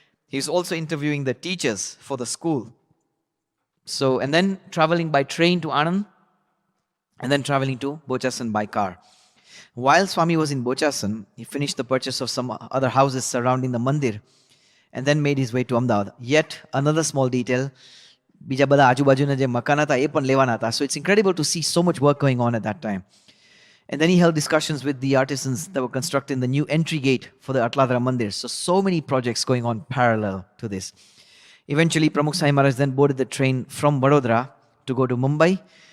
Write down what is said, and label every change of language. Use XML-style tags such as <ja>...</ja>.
<en>He was also interviewing the teachers for the school. So, and then traveling by train to Anand, and then traveling to Bochasan by car. While Swami was in Bochasan, he finished the purchase of some other houses surrounding the mandir and then made his way to Ahmedabad. Yet another small detail,</en> <gu>બીજા બધા આજુબાજુના જે મકાન હતા એ પણ લેવાના હતા.</gu> <en>So it's incredible to see so much work going on at that time. And then he held discussions with the artisans that were constructing the new entry gate for the Atladra Mandir. So many projects going on parallel to this. Eventually, Pramukh Swami Maharaj then boarded the train from Vadodara to go to Mumbai.</en>